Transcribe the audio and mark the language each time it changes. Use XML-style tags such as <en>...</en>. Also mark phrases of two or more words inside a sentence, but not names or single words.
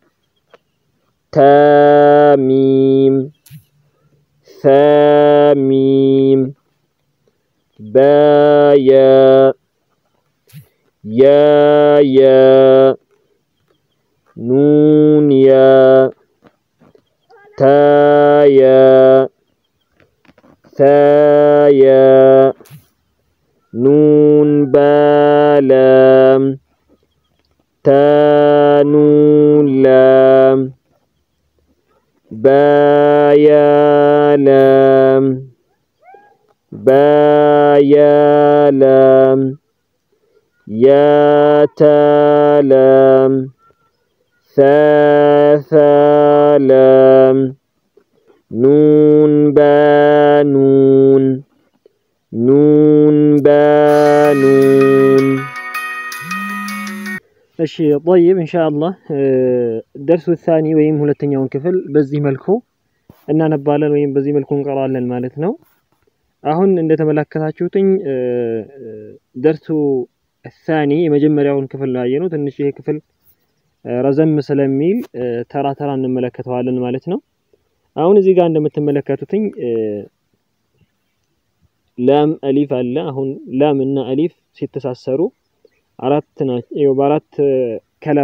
<ar>تا ميم ثا ميم با يا نون يا تا يا ثا يا نون با لام تا نون لام با يا لام يا تا لام ثا لام نون با نون እሺ طيب ان شاء الله درس الثاني</ar> <am>ወይም ሁለተኛውን ክፍል በዚህ መልኩ እናነባለን ወይም በዚህ መልኩ እንቀራለን ማለት ነው አሁን እንደተመለከታችሁትኝ</am> <ar>درس الثاني</ar> <am>የመጀመሪያውን ክፍል ላይ ነው ትንሽ ይሄ ክፍል ረዘም ስለሚል ተራ እንመለከተዋለን ማለት ነው አሁን እዚህ ጋር እንደምትመለከቱትኝ ላም አሊፍ አለ አሁን ላም እና አሊፍ ሲተሳሰሩ አራት ናቸው በአራት ከለር</am>